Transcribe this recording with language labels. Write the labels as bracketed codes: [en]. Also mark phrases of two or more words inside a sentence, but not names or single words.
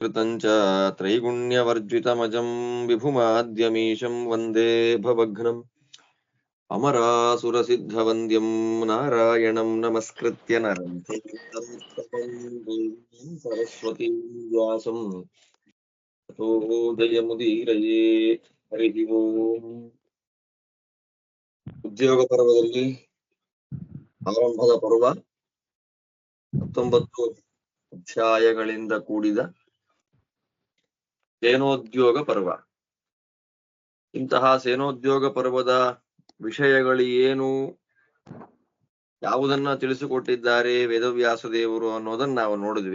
[sa] कृतञ्च त्रैगुण्यवर्जितमजं विभुमाद्यमीशं वन्दे भवघ्नम् अमरासुरसिद्धवन्द्यं नारायणं नमस्कृत्य नरं चैव देवीं सरस्वतीं व्यासं ततो जयमुदीरये हरिः ओम् [kn] ಉದ್ಯೋಗ ಪರ್ವದಲ್ಲಿ ಆರಂಭದ ಪರ್ವ 19 ಅಧ್ಯಾಯಗಳಿಂದ ಕೂಡಿದ ಸೇನೋದ್ಯೋಗ ಪರ್ವ. ಇಂತಹ ಸೇನೋದ್ಯೋಗ ಪರ್ವದ ವಿಷಯಗಳು ಏನು, ಯಾವುದನ್ನ ತಿಳಿಸಿಕೊಟ್ಟಿದ್ದಾರೆ ವೇದವ್ಯಾಸ ದೇವರು ಅನ್ನೋದನ್ನ ನಾವು ನೋಡಿದ್ವಿ.